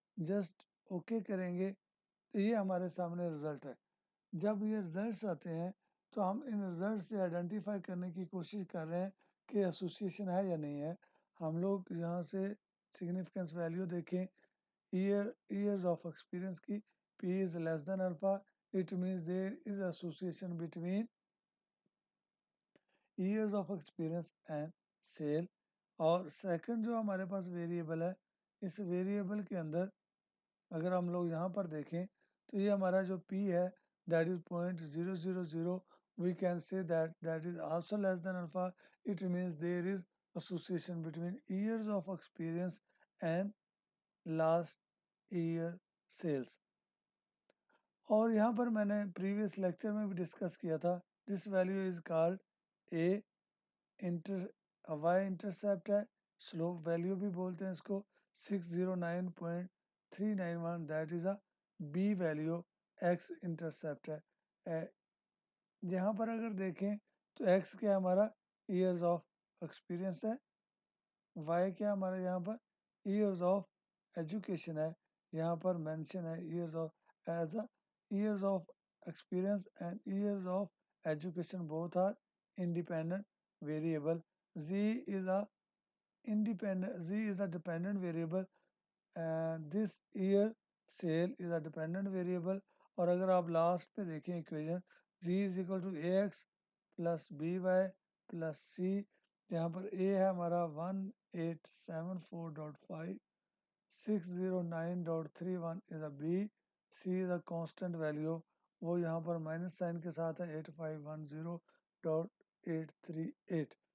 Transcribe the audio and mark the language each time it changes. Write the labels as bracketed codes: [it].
[hi] Just okay करेंगे तो ये हमारे सामने रिजल्ट है। जब ये रिजल्ट्स आते हैं तो हम इन रिजल्ट से आइडेंटिफाई करने की कोशिश कर रहे हैं कि एसोसिएशन है या नहीं है। हम लोग यहाँ से सिग्निफिकेंस वैल्यू देखें ईयर्स ऑफ एक्सपीरियंस की, [en] P is less than alpha, it means there is association between years of experience and sale. [hi] और सेकंड जो हमारे पास वेरिएबल है, इस वेरिएबल के अंदर अगर हम लोग यहाँ पर देखें तो ये हमारा जो p है [en] that is 0.000, we can say that that is also less than alpha. It means there is association between years of experience and last year sales. [hi] और यहाँ पर मैंने प्रीवियस लेक्चर में भी डिस्कस किया था, [en] this value is called a inter [hi] Y intercept है, slope value भी बोलते हैं इसको, 609.391, [en] that is a B value, [hi] x intercept है। यहाँ पर अगर देखें तो एक्स क्या हमारा ईयर्स ऑफ एक्सपीरियंस है, वाई क्या हमारा यहाँ पर ईयर्स ऑफ एजुकेशन है, यहाँ पर मेंशन है years of as a [en] years of experience and years of education both are independent variable. z is a dependent variable and this year sale is a dependent variable. [hi] और अगर आप last पे देखें equation [en] z is equal to ax plus by plus c, [hi] यहाँ पर a है हमारा 1874.5, 609.31 [en] is a b, c is a constant value, [hi] वो यहाँ पर माइनस साइन के साथ है 8510.838।